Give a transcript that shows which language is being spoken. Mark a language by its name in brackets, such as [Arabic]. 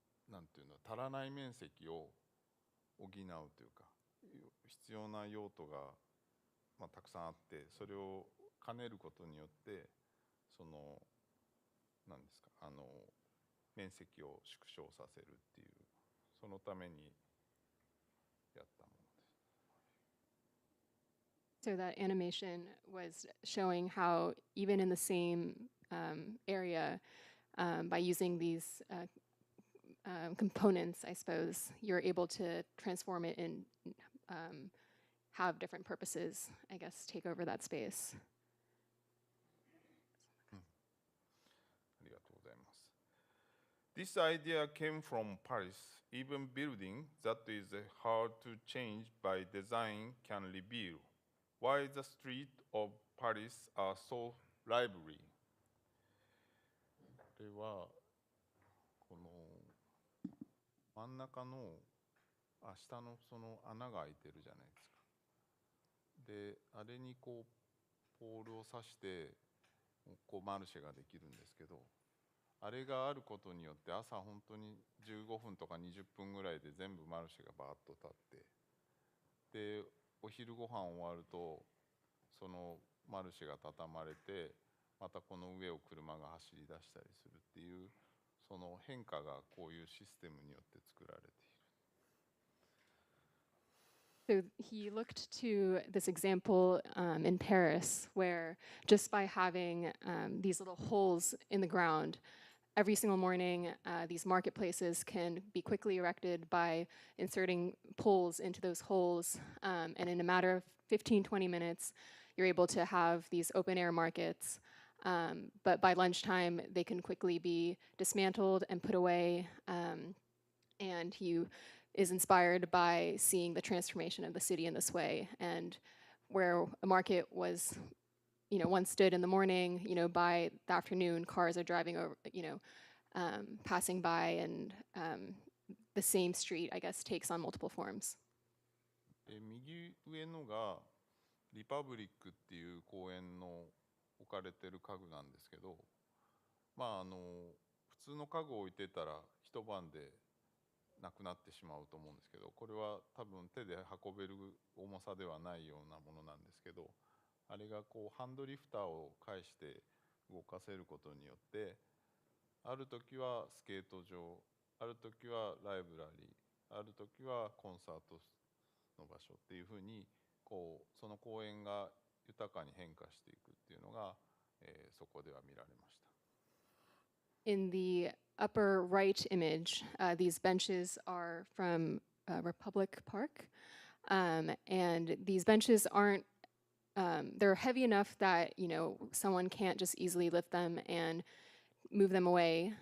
[Japanese] なんていうの、足らない面積を補うというか、必要な用途が、たくさんあって、それを兼ねることによってなんですか、面積を縮小させるっていう、そのためにやったものです。 [English] So that animation was showing how even in the same area, by using these components, I suppose, you're able to transform it and have different purposes, I guess, take over that space. [Japanese] ありがとうございます。 [English] This idea came from Paris. Even building that is hard to change by design can reveal why the streets of Paris are so lively. [Japanese] これはこの真ん中の下のその穴が開いてるじゃないですか。で、あれにこうポールを刺してこうマルシェができるんですけど、あれがあることによって朝本当に15分とか20分ぐらいで全部マルシェがバーッと立って、でお昼ご飯終わるとそのマルシェが畳まれて、またこの上を車が走り出したりするっていうその変化がこういうシステムによって作られている。 [English] So he looked to this example in Paris, where just by having these little holes in the ground, every single morning, these marketplaces can be quickly erected by inserting poles into those holes. And in a matter of 15, 20 minutes, you're able to have these open air markets. But by lunchtime, they can quickly be dismantled and put away. And he is inspired by seeing the transformation of the city in this way. And where a market was, once stood in the morning, by the afternoon, cars are driving over, passing by, and the same street, I guess, takes on multiple forms. [Japanese] 右上のがリパブリックっていう公園の置かれてる家具なんですけど、普通の家具を置いてたら一晩でなくなってしまうと思うんですけど、これは多分手で運べる重さではないようなものなんですけど、あれがこうハンドリフターを介して動かせることによって、ある時はスケート場、ある時はライブラリー、ある時はコンサートの場所っていうふうにその公園が豊かに変化していくっていうのが、そこでは見られました。 [English] In the upper right image, these benches are from Republic Park. And these benches aren't, they're heavy enough that, someone can't just easily lift them and move them away.